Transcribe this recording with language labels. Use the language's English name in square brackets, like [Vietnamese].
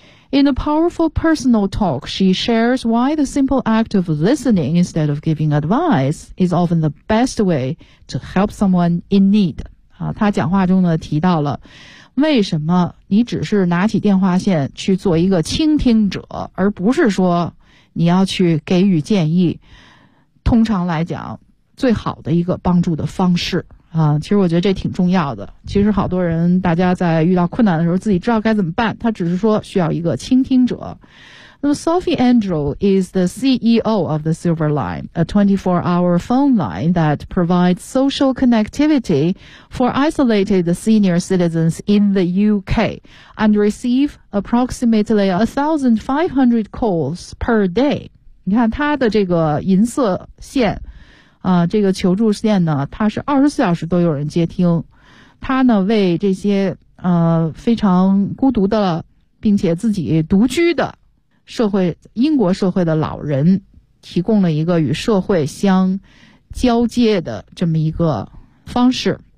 [English] In a powerful personal talk she shares why the simple act of listening instead of giving advice is often the best wayTo help someone in need [Chinese] 啊，他讲话中呢提到了为什么你只是拿起电话线去做一个倾听者，而不是说你要去给予建议，通常来讲最好的一个帮助的方式啊。其实我觉得这挺重要的，其实好多人大家在遇到困难的时候自己知道该怎么办，他只是说需要一个倾听者。那么 [English] Sophie Andrew is the CEO of the Silver Line, a 24-hour phone line that provides social connectivity for isolated senior citizens in the UK and receive approximately 1,500 calls per day. [Chinese] 你看他的这个银色线啊，这个求助线呢，它是24小时都有人接听。他呢为这些非常孤独的并且自己独居的社会，英国社会的老人提供了一个与社会相交接的这么一个方式。